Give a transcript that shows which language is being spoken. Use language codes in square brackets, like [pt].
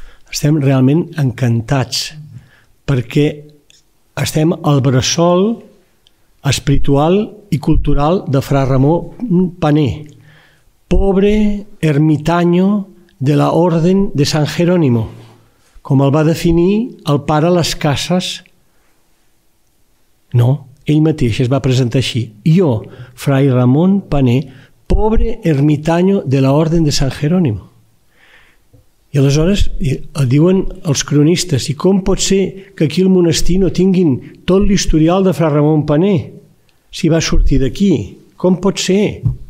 [ca] Estem realment encantats perquè estem al bressol espiritual i cultural de Fra Ramon Paner, [es] pobre ermitaño de la Orden de San Jerónimo, [ca] com el va definir el pare Las Casas. No, ell mateix es va presentar així. [es] Jo, Fray Ramon Paner, pobre ermitaño de la Orden de San Jerónimo. [ca] I aleshores diuen els cronistes, i com pot ser que aquí al monestir no tinguin tot l'historial de Fra Ramon Paner? Si va sortir d'aquí, com pot ser?